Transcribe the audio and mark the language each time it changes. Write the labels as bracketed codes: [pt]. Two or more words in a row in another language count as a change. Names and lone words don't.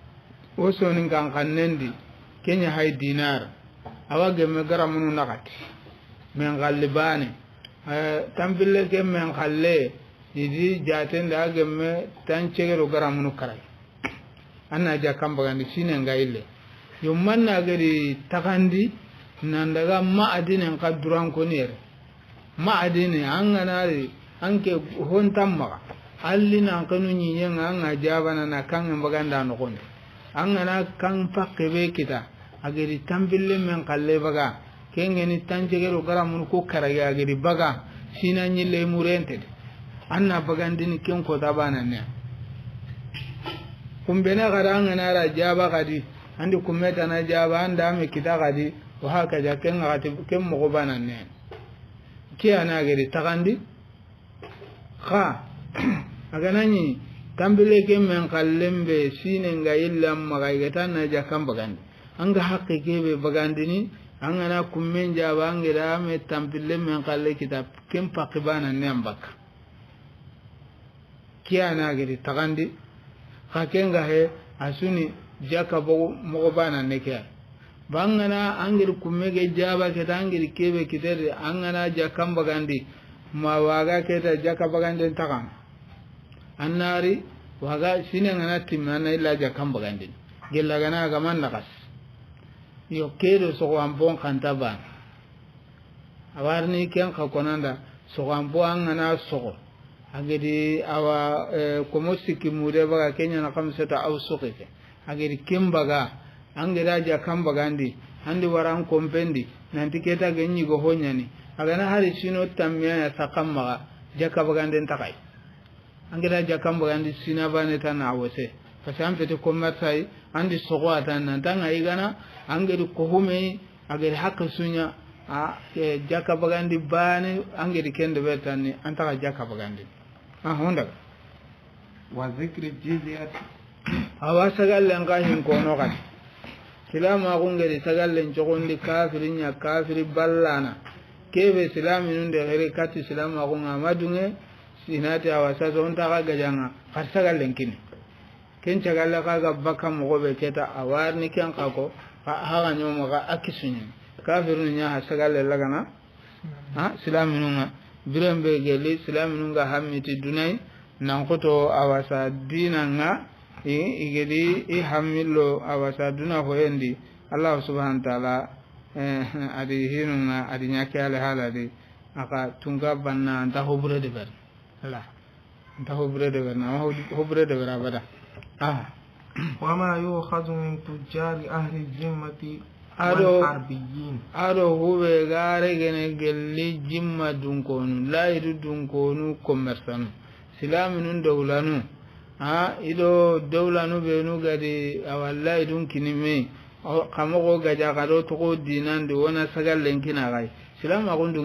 [kr] oso nin kan kannendi kenya hay dinar awa gemme garamu nakati men gallibane tambille ke men khalle idi jaten da gemme tan cegero garamunu karai anna jakam bagandi sine ngaille yumman na gari takandi nan daga ma'adinin kaduran kuniyar ma'adini an ganari an ke hontan maka alli na kanu nyiyen an ga jabana na kan baganda no kon an gana kan pakke be kita agari tambille men kalle baga kengeni tanjegero garamun ko karaya agari baga sina nyille murente anna bagandini ken ko tabana ne kumbena garanga na ra jaba kadi andi kumeta na jaba anda me kita kadi wa haka ja ken ngati ken mo bana ne kiana agari takandi kha aganani tambile ke men kallembe sine nga illa magaigata na jakam bagandi anga hakke kebe bagandini angana kummen jaba angira me tambile men kalle kitab kem pakibana ne ambaka kiana gidi takandi hakenga he asuni jaka bo mo bana ne kya bangana angir kummege jaba ke tangir kebe kitere angana jakam bagandi ma waga keta jaka bagandi takam annari waga sine ngana timana illa jakam bagandi gella gana ga man nakas yo kedo so ambon kantaba awarni ken ka konanda so ambo angana so agedi awa komosiki mude baga kenya na kamseta au sokete agedi kimbaga angeda jakam bagandi andi waran kompendi nanti keta genyi go honyani agana hari sino tamya ya sakamma jaka bagandi takai angeda jakam bagandi sina bane tan awose pasampe to komatai andi sogwata nan tanga igana angedi ko hume agedi hakka sunya a jaka bagandi bane angedi kende betani antaka jaka bagandi honda [ar] وذكر جزية [kr] awasagallen kahin kono kan silama gungeri sagallen jogondi kafirin ya kafiri ballana kebe silamin de here kati silama gunga madunge sinati awasa zon ta ga janga har sagallen kini ken cagalla kaga baka mo be keta awarni ken kako ha nyomo ga akisunya kafirun nya ha sagalle lagana ha silaminunga birembe geli silaminunga hammiti dunai nan koto awasa dinanga igedi hamillo awasa duna ko endi [ar] الله سبحانه وتعالى [kr] adi hinunga adi nyake ala haladi aka tunga banna anta hobre de ber Allah anta hobre de ber na hobre de ber abada [ar] وما يؤخذ من تجار أهل الذمة والحربيين [kr] ado hube gare gene gelli jimma dunkonu laidu dunkonu commerçant silaminun dawlanu ido dawlanu benu gadi awalla idun kinime kamogo gaja kado to dinande wona sagal lenkina gai silama gondu